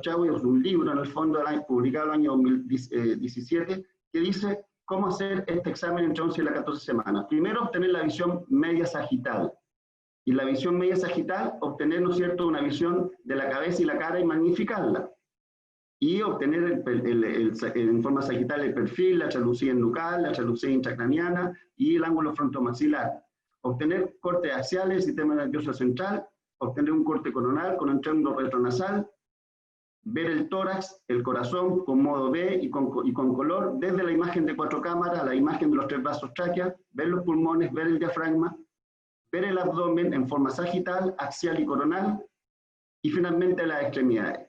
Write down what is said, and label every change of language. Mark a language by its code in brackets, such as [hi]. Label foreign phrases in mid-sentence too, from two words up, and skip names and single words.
[es] Chawi, es un libro en el fondo publicado en el año 2017, que dice cómo hacer este examen entre 11 y las 14 semanas. Primero, obtener la visión media sagital. Y la visión media sagital, obtener, ¿no es cierto?, una visión de la cabeza y la cara y magnificarla. Y obtener en forma sagital el perfil, la tralucía nucal, la tralucía intracraniana y el ángulo frontomaxilar. Obtener cortes axiales, sistema nervioso central, obtener un corte coronal con un triángulo retronasal, ver el tórax, el corazón con modo B y con color, desde la imagen de 4 cámaras a la imagen de los 3 vasos tráqueas, ver los pulmones, ver el diafragma, ver el abdomen en forma sagital, axial y coronal, y finalmente las extremidades.